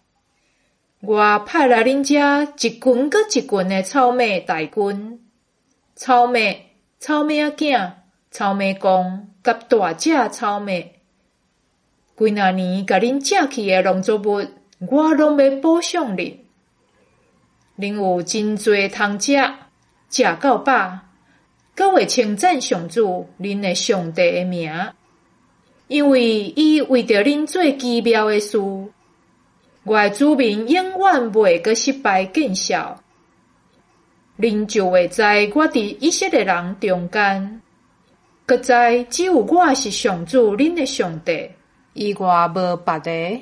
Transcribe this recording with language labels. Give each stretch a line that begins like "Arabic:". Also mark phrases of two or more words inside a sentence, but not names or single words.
Min Nan Chinese: 我派来恁遮一群佮一群的草莓大军，草莓仔囝、草莓公，甲大只草莓。几若年甲恁借去的农作物，我拢要补偿恁。恁有真侪通食，食到饱，佮会称赞上主恁的上帝的名，因为伊为着恁做奇妙的事。我的子民永远袂阁失败见效，恁就会知我伫以色列人中间，佮知只有我是上主恁的上帝，以外无别个。